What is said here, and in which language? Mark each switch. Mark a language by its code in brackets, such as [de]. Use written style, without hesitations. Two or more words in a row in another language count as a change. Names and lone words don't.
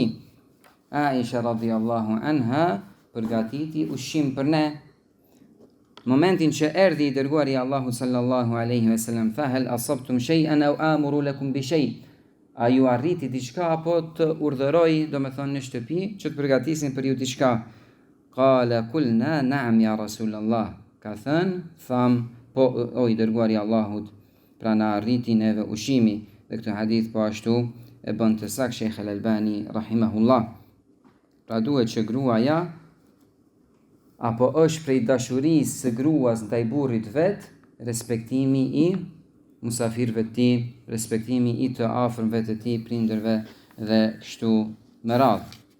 [sq] Aisha [ar] رضي الله عنها [sq] përgatiti ushqim për ne. Momentin që erdhi i dërguari Allahu [ar] صلى الله عليه وسلم, [sq] tha [ar] هل أصبتم شيئا أو آمر لكم بشيء', [sq] a ju arriti diçka apo të urdhëroj, do me thonë në shtëpi, që të përgatisin për ju diçka? [ar] قال قلنا نعم يا رسول الله, [sq] ka thënë, tham, po o i dërguari Allahut, pra na arriti neve ushqimi. Dhe këtë hadith po ashtu e bën të saktë Sheikh Al-Albani rahimahullah. Pra duhet që gruaja, apo është prej dashurisë së gruas ndaj burrit vet, respektimi i musafirëve të tij, respektimi i të afërmve të tij, prindërve dhe kështu me radhë.